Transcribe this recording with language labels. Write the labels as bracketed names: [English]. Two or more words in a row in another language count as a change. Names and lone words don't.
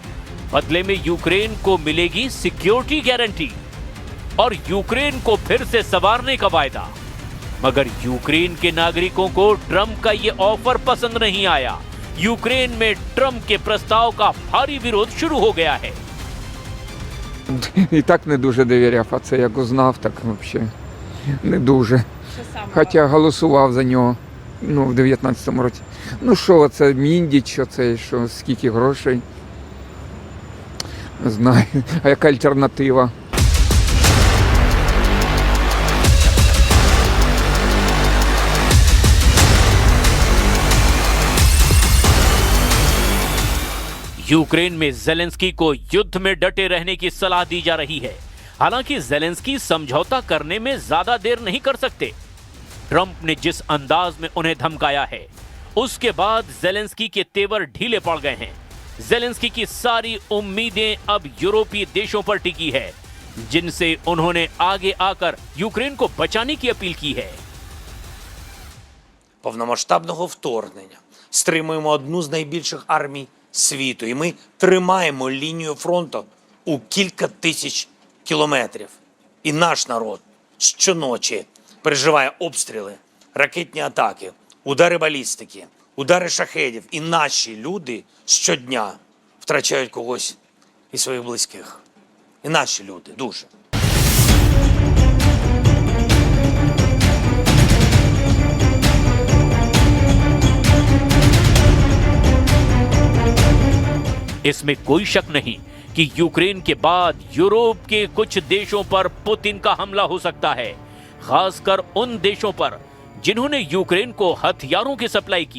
[Hindi] बदले में यूक्रेन को मिलेगी [English] security guarantee [Hindi] और यूक्रेन को फिर से संवारने का वायदा। मगर यूक्रेन के नागरिकों को ट्रंप का ये ऑफर पसंद नहीं आया। यूक्रेन में ट्रंप के प्रस्ताव का भारी विरोध शुरू हो गया है। [Ukrainian] І так не дуже довіряв, а це як узнав, так взагалі не дуже. Хоча голосував за нього в 19-му році. Ну що, це Міндіч, що це, що, скільки грошей? Не знаю. А яка альтернатива? [Hindi] यूक्रेन में जेलेंस्की को युद्ध में डटे रहने की सलाह दी जा रही है। हालांकि जेलेंस्की समझौता करने में ज्यादा देर नहीं कर सकते। ट्रंप ने जिस अंदाज में उन्हें धमकाया है, उसके बाद जेलेंस्की के तेवर ढीले पड़ गए हैं। जेलेंस्की की सारी उम्मीदें अब यूरोपीय देशों पर टिकी है, जिनसे उन्होंने आगे आकर यूक्रेन को बचाने की अपील की है। [Ukrainian] Повномасштабного вторгнення стримуємо одну з найбільших армій світу, і ми тримаємо лінію фронту у кілька тисяч кілометрів. І наш народ щоночі переживає обстріли, ракетні атаки, удари балістики, удари шахедів. І наші люди щодня втрачають когось із своїх близьких. І наші люди дуже. [Hindi] इसमें कोई शक नहीं कि यूक्रेन के बाद यूरोप के कुछ देशों पर पुतिन का हमला हो सकता है, खासकर उन देशों पर जिन्होंने यूक्रेन को हथियारों की सप्लाई की।